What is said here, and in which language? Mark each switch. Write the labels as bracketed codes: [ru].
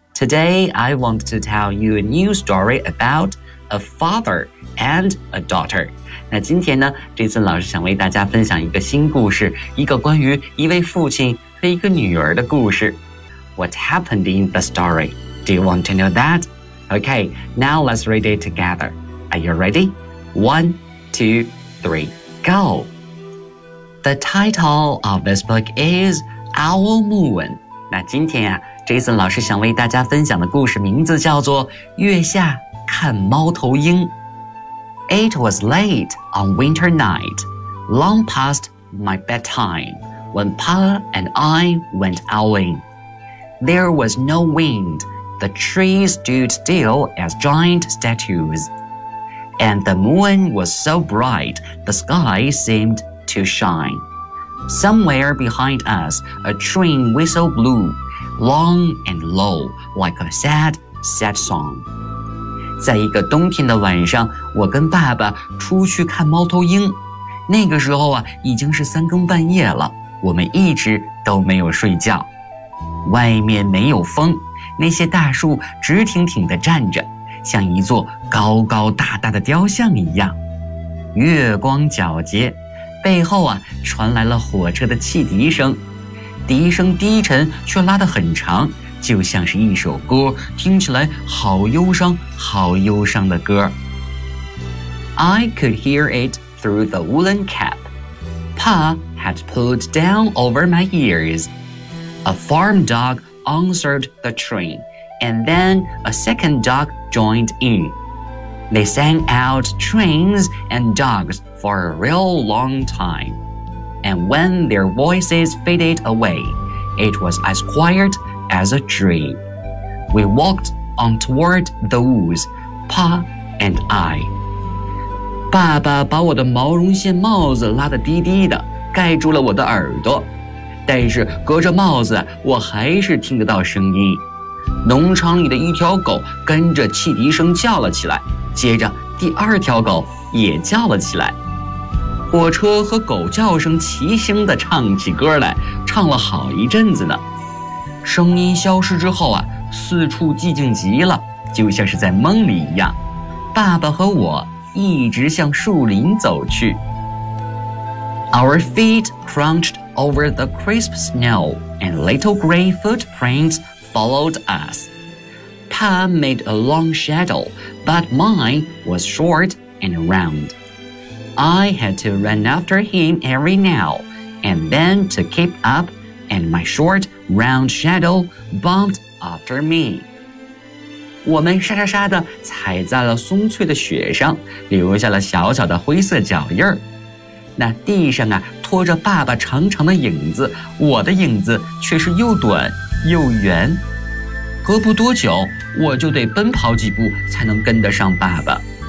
[en] Today I want to tell you a new story about a father and a daughter。 [zh] 那今天呢，这次老师想为大家分享一个新故事，一个关于一位父亲和一个女儿的故事。 [en] What happened in the story? Do you want to know that? Okay, now let's read it together. Are you ready? 1, 2, 3, go! The title of this book is Owl Moon. [zh] 那今天啊，这次老师想为大家分享的故事名字叫做月下看猫头鹰。 [en] It was late on winter night, long past my bedtime, when Pa and I went owling. There was no wind, the trees stood still as giant statues, and the moon was so bright the sky seemed to shine. Somewhere behind us, a train whistle blew, long and low, like a sad, sad song. [zh] 在一个冬天的晚上，我跟爸爸出去看猫头鹰。那个时候啊，已经是三更半夜了，我们一直都没有睡觉。外面没有风，那些大树直挺挺地站着，像一座高高大大的雕像一样，月光皎洁，背后啊传来了火车的汽笛声，笛声低沉却拉得很长，就像是一首歌，听起来好忧伤好忧伤的歌。 [en] I could hear it through the woolen cap Pa had pulled down over my ears. A farm dog answered the train, and then a second dog joined in. They sang out trains and dogs for a real long time. And when their voices faded away, it was as quiet as a dream. We walked on toward the woods, Pa and I. [zh] 爸爸把我的毛绒线帽子拉得低低的，盖住了我的耳朵，但是隔着帽子我还是听得到声音。农场里的一条狗跟着汽笛声叫了起来，接着第二条狗也叫了起来，火车和狗叫声齐声地唱起歌来，唱了好一阵子呢。声音消失之后啊，四处寂静极了，就像是在梦里一样。爸爸和我一直向树林走去。 [en] Our feet crunched over the crisp snow and little gray footprints followed us. Pa made a long shadow, but mine was short and round. I had to run after him every now and then to keep up, and my short round shadow bumped after me. [zh] 我们沙沙沙地踩在了松脆的雪上，留下了小小的灰色脚印儿。那地上啊，拖着爸爸长长的影子，我的影子却是又短又圆。隔不多久，我就得奔跑几步才能跟得上爸爸。